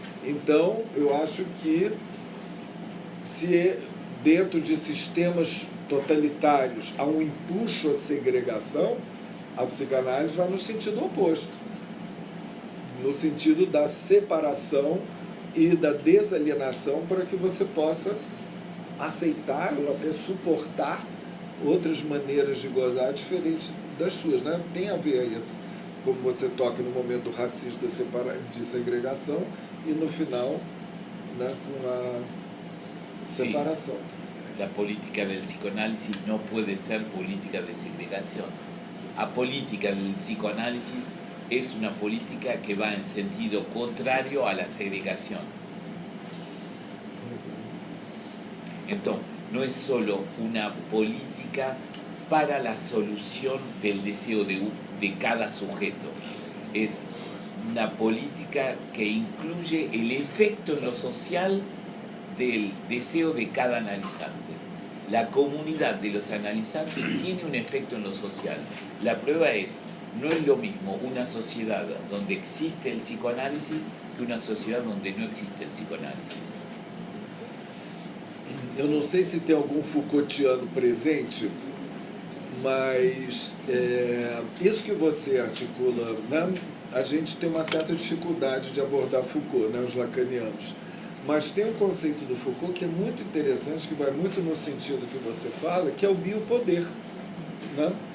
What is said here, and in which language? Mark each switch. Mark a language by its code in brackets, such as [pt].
[pt] Então, eu acho que se dentro de sistemas totalitários há um empuxo à segregação, a psicanálise vai no sentido oposto, no sentido da separação e da desalienação, para que você possa aceitar ou até suportar outras maneiras de gozar diferentes das suas, né? Tem a ver isso, como você toca no momento do racismo, de segregação, e no final, né, com a separação. [es] Sí. La política del psicoanálisis no puede ser política de segregación. A política del psicoanálisis es una política que va en sentido contrario a la segregación. Entonces, no es solo una política para la solución del deseo de cada sujeto, es una política que incluye el efecto en lo social del deseo de cada analizante. La comunidad de los analizantes tiene un efecto en lo social. La prueba es, no es lo mismo una sociedad donde existe el psicoanálisis que una sociedad donde no existe el psicoanálisis. [pt] Eu não sei se tem algum Foucaultiano presente, mas isso que você articula, né, a gente tem uma certa dificuldade de abordar Foucault, né, os lacanianos. Mas tem um conceito do Foucault que é muito interessante, que vai muito no sentido que você fala, que é o biopoder, né?